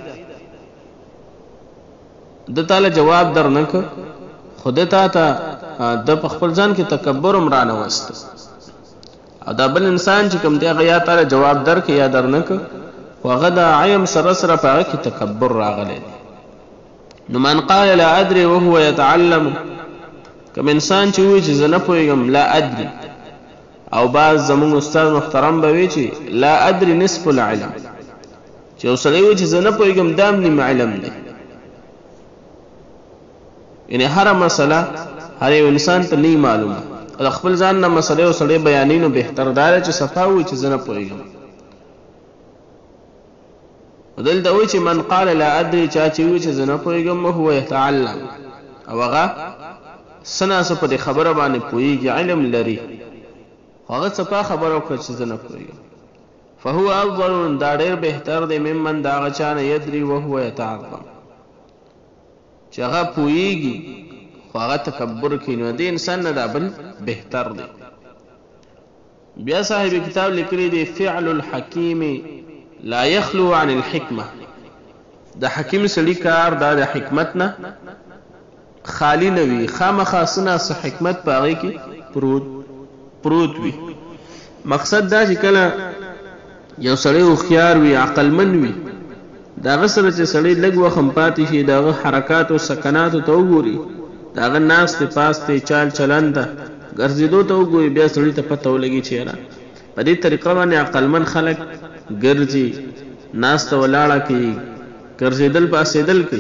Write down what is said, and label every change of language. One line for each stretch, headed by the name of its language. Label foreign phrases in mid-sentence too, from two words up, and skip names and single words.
Pashto: ده تا له جواب در نه که خو ده تا ته د په خپل ځان کې تکبر هم رانوسته. او دا بل انسان چې کوم دی هغه یا تا له جواب درکړي یا در نه که خو هغه د عیم سره سره په هغه کې تکبر راغلی دی.
Arabic: نو من قال لا ادري وهو يتعلم،
Pashto: کوم انسان چې وایي چې زه نه پوهېږم
Arabic: لا ادري،
Pashto: او بعض زموږ استاد محترم به وایي چې
Arabic: لا ادري نصف العلم،
Pashto: چې یو سړی وایي چې زه نه پوهېږم دا هم نیم علم دی. یعنې هره مسله هر یو انسان ته نه معلومه، د خپل ځان نه مسله یو سړی بیانوي نو بهتر دا دی چې صفا وایي چې زه نه پوهېږم. دلته وایي چې
Arabic: من قال لا ادري،
Pashto: چا چې وایي چې زه نه پوهېږم
Arabic: وهو يتعلم،
Pashto: او هغه څه ناڅه په دې خبره باندې پوهېږي، علم لري، خو هغه صفا خبره وکړه چې زه نه پوهېږم.
Arabic: فهو افضل،
Pashto: دا ډېر بهتر دی ممن د هغه چا نه
Arabic: یدري وهو يتعظم،
Pashto: چې هغه پوهېږي خو هغه تکبر کوي. نو دې انسان نه دا بل بهتر دی. بیا صاحب کتاب لیکلی دی
Arabic: فعل الحکیم لا يخلو عن الحکمه،
Pashto: د حکیم سړي کار دا د حکمت نه خالی نه وي، خامخا څه ناڅه حکمت په هغې کې پروت وي. مقصد دا چې کله یو سړی هوښیار وي، عقلمند وي، د هغه سره چې سړی لږ وخت هم پاتې شي، د هغه حرکاتو سکناتو ته وګوري، د هغه ناستې پاستې چال چلند ته ګرځېدو ته وګوري، بیا سړي ته پته ولګي چې یاره په دې طریقه باندې عقلمند خلک ګرځي، ناسته ولاړه کوي، ګرځېدل پاسېدل کوي.